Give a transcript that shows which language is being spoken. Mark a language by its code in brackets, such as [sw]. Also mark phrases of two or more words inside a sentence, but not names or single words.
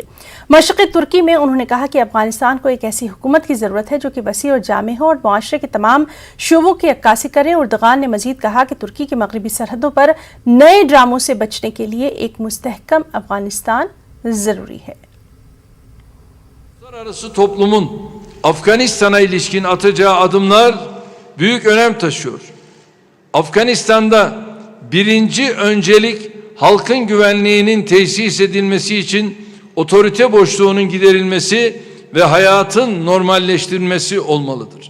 [ur] مشرقی ترکی میں انہوں نے کہا کہ افغانستان کو ایک ایسی حکومت کی ضرورت ہے جو کہ وسیع اور جامع ہو اور معاشرے کے تمام شعبوں کی عکاسی کرے. اردگان نے مزید کہا کہ ترکی کی مغربی سرحدوں پر نئے ڈراموں سے بچنے کے لیے ایک مستحکم افغانستان ضروری ہے. [tr] Uluslararası toplumun Afganistan'a ilişkin atacağı adımlar büyük önem taşıyor. Afganistan'da birinci öncelik halkın güvenliğinin tesis edilmesi için otorite boşluğunun giderilmesi ve hayatın normalleştirilmesi olmalıdır.